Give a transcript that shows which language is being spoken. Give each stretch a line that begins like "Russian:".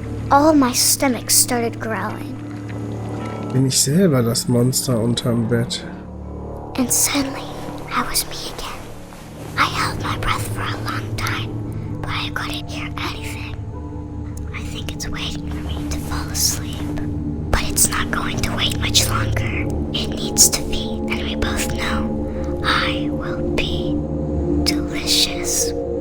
English: All my stomach started growling.
German: Bin ich selber das Monster unterm Bett?
English: And suddenly, I was me again. I held my breath for a long time, but I couldn't hear anything. I think it's waiting for me to fall asleep. But it's not going to wait much longer. It needs to feed, and we both know I will be delicious.